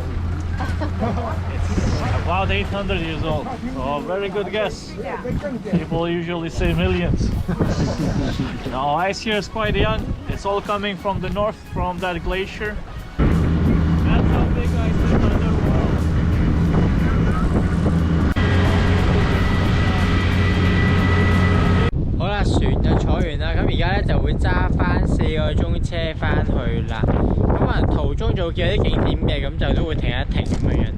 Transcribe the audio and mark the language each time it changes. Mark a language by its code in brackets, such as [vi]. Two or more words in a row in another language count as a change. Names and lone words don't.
[en] It's about 800 years old. Oh, very good guess. People usually say millions. No, ice here is quite young. It's all coming from the north, from that glacier. That's how big ice is underwater. [yue] 好啦，船就坐完啦，咁而家咧就會揸翻4個鐘車翻去啦。咁可能途中就會見到啲景點嘅，咁就都會停一停咁樣樣。